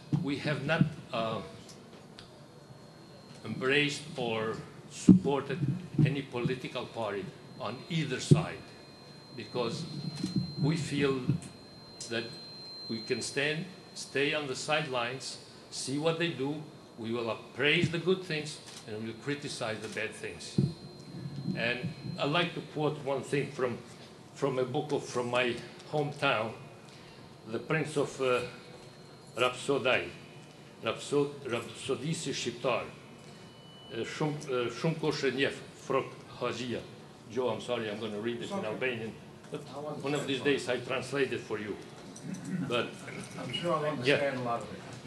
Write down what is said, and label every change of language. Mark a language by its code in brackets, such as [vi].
[en] We have not embraced or supported any political party on either side, because we feel that we can stay on the sidelines, see what they do, we will appraise the good things and we will criticize the bad things. And I'd like to quote one thing from a book from my hometown, The Prince of Rhapsody, Rhapsodisi Shqiptar. [sq] Shumë kush e njeh Frok Hajia. [en] Joe, I'm sorry, I'm going to read it in Albanian. But one of these days I translate it for you. But I'm sure I'll understand a lot of it.